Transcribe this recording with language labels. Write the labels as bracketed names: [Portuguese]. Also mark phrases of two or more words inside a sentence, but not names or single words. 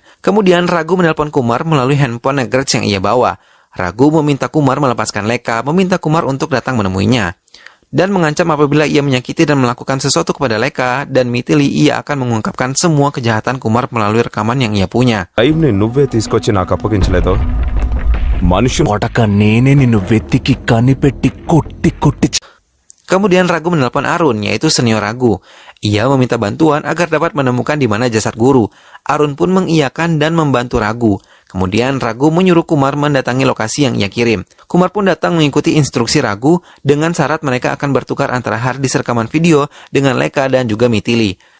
[Indonesian] Kemudian Ragu menelpon Kumar melalui handphone Nagraj yang ia bawa. Ragu meminta Kumar melepaskan Leka, meminta Kumar untuk datang menemuinya. Dan mengancam apabila ia menyakiti dan melakukan sesuatu kepada Leka dan Mitili, ia akan mengungkapkan semua kejahatan Kumar melalui rekaman yang ia punya. [Telugu] లైవ్ని నువ్వే తీసుకొచ్చి నాకు అప్పగించలేదు మనుషులు కొడక నేనే నిన్ను వెతికి కనిపెట్టి కొట్టి [Indonesian] Kemudian Ragu menelpon Arun, yaitu senior Ragu. Ia meminta bantuan agar dapat menemukan di mana jasad guru. Arun pun mengiyakan dan membantu Ragu. Kemudian Ragu menyuruh Kumar mendatangi lokasi yang ia kirim. Kumar pun datang mengikuti instruksi Ragu dengan syarat mereka akan bertukar antara [English] hard disk [Indonesian] rekaman video dengan Leka dan juga Mitili.